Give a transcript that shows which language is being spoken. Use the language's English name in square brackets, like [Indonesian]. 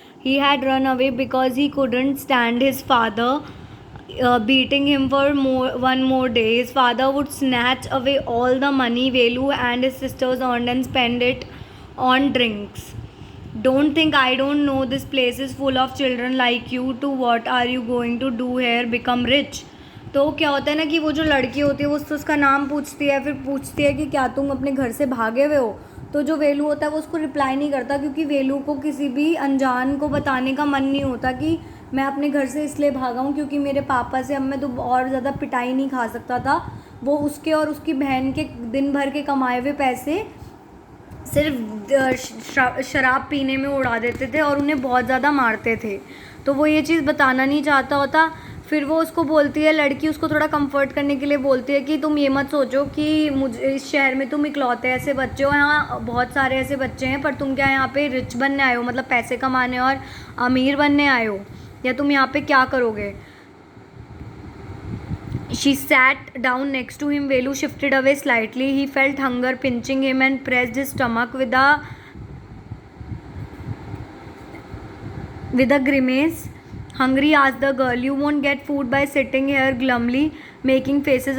[English] He had run away because he couldn't stand his father beating him for one more day. His father would snatch away all the money Velu and his sisters earned and spend it on drinks. Don't think I don't know. This place is full of children like you too. What are you going to do here? Become rich? [Hindi] तो क्या होता है ना कि वो जो लड़की होती है वो उसका नाम पूछती है, फिर पूछती है कि क्या तुम अपने घर से भागे हुए हो? तो जो वेलू होता है वो उसको रिप्लाई नहीं करता, क्योंकि वेलू को किसी भी अनजान को बताने का मन नहीं होता कि मैं अपने घर से इसलिए भागा हूँ क्योंकि मेरे पापा से अब मैं तो और ज़्यादा पिटाई नहीं खा सकता था। वो उसके और उसकी बहन के दिन भर के कमाए हुए पैसे सिर्फ शराब पीने में उड़ा देते थे और उन्हें बहुत ज़्यादा मारते थे। तो वो ये चीज़ बताना नहीं चाहता होता। फिर वो उसको बोलती है, लड़की उसको थोड़ा कंफर्ट करने के लिए बोलती है कि तुम ये मत सोचो कि मुझे इस शहर में तुम इकलौते ऐसे बच्चे हो, यहाँ बहुत सारे ऐसे बच्चे हैं, पर तुम क्या यहाँ पे रिच बनने आए हो, मतलब पैसे कमाने और अमीर बनने आए हो, या तुम यहाँ पे क्या करोगे? [English] She sat down next to him. Velu shifted away slightly. He felt hunger pinching him and pressed his stomach with a grimace. Hungry? Asked the girl. You won't get food by sitting here glumly making faces.